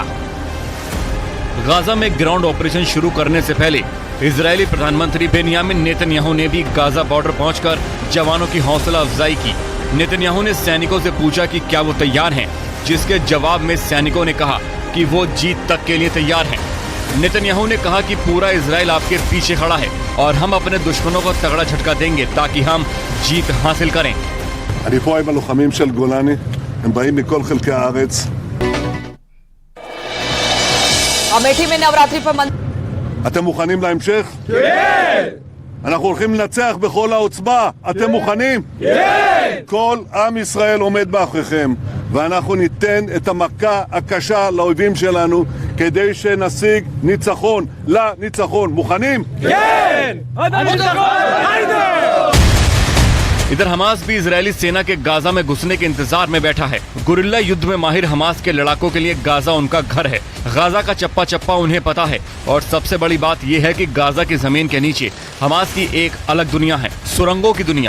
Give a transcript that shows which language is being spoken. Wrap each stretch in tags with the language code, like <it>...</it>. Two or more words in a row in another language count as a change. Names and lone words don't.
<hi>गाजा में</hi> <en>ground operation</en> <hi>शुरू करने से पहले इजरायली प्रधानमंत्री बेंयामिन नेतन्याहू ने भी गाजा बॉर्डर पहुंचकर जवानों की हौसला अफजाई की। नेतन्याहू ने सैनिकों से पूछा कि क्या वो तैयार हैं, जिसके जवाब में सैनिकों ने कहा कि वो जीत तक के लिए तैयार हैं। नेतन्याहू ने कहा कि पूरा इजराइल आपके पीछे खड़ा है और हम अपने दुश्मनों को तगड़ा झटका देंगे ताकि हम जीत हासिल करें।</hi> <he>אני פה עם הלוחמים של גולני, הם באים מכל חלקי הארץ.</he> <hi>अमेठी में नवरात्रि पर</hi> <he>אתם מוכנים להמשך? כן! אנחנו הולכים לנצח בכל העוצמה. אתם מוכנים? כן! כל עם ישראל עומד מאחוריכם, ואנחנו ניתן את המכה הקשה לאויבים שלנו כדי שנשיג ניצחון לניצחון. מוכנים? כן!</he> <hi>इधर हमास भी इजरायली सेना के गाजा में घुसने के इंतजार में बैठा है। गुरिल्ला युद्ध में माहिर हमास के लड़ाकों के लिए गाजा उनका घर है। गाजा का चप्पा चप्पा उन्हें पता है और सबसे बड़ी बात यह है कि गाजा की जमीन के नीचे हमास की एक अलग दुनिया है, सुरंगों की दुनिया।</hi>